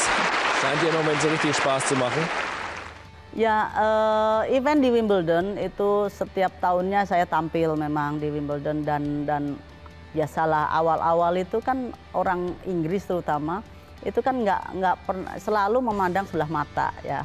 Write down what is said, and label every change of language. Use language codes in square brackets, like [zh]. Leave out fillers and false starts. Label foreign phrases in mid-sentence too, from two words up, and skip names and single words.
[de] Scheint ihr im Moment so richtig Spaß zu machen. [id] Ya, event di Wimbledon itu setiap tahunnya saya tampil memang di Wimbledon, dan biasalah awal-awal itu kan orang Inggris terutama itu kan nggak pernah selalu memandang sebelah mata ya.